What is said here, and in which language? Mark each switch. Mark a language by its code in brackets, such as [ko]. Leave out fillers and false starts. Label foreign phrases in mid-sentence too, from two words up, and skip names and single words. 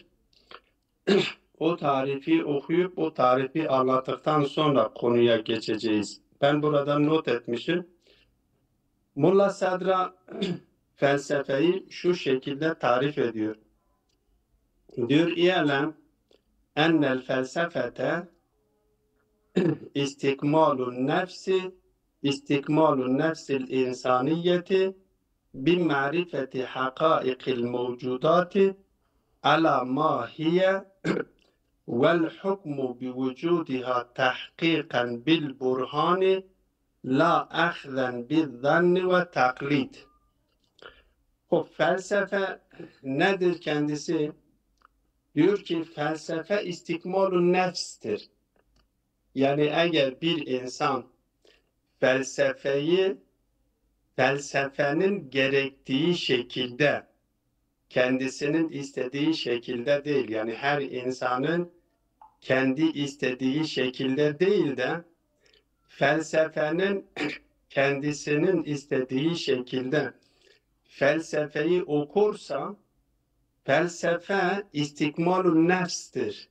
[tr] O tarifi okuyup o tarifi anlattıktan sonra konuya geçeceğiz. Ben burada not etmişim. Mulla Sadra felsefeyi şu şekilde tarif ediyor. Diyor, [ar] اعلم أن الفلسفة استكمال النفس الإنسانية بمعرفة حقائق الموجودات على ما هي والحكم بوجودها تحقيقا بالبرهان لا أخذا بالظن والتقليد. [tr] O felsefe nedir kendisi? Diyor ki felsefe [ar] استكمال النفس. [tr] Yani eğer bir insan felsefenin gerektiği şekilde, kendisinin istediği şekilde değil, yani her insanın kendi istediği şekilde değil de felsefenin kendisinin istediği şekilde felsefeyi okursa felsefe [ar] استكمال النفس.